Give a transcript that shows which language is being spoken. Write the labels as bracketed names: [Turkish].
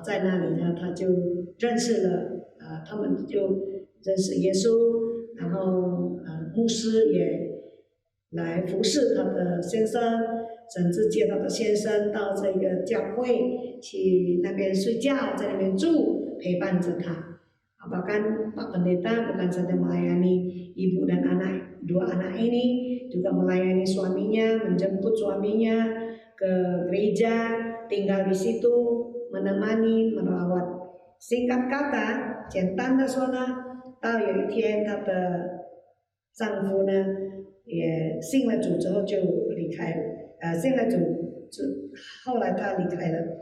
[Chinese] 在那里呢，他就认识了，他们就认识耶稣，然后牧师也来服侍他的先生，甚至接他的先生到这个教会去那边睡觉，在那边住，陪伴着他。 [Indonesian] Bahkan Pak Pendeta bukan saja melayani ibu dan dua anak ini, juga melayani suaminya, menjemput suaminya ke gereja, tinggal di situ, menemani, merawat. Singkat kata， [Chinese] 简单的说呢，到有一天她的丈夫呢也信了主之后就离开了，信了主后来他离开了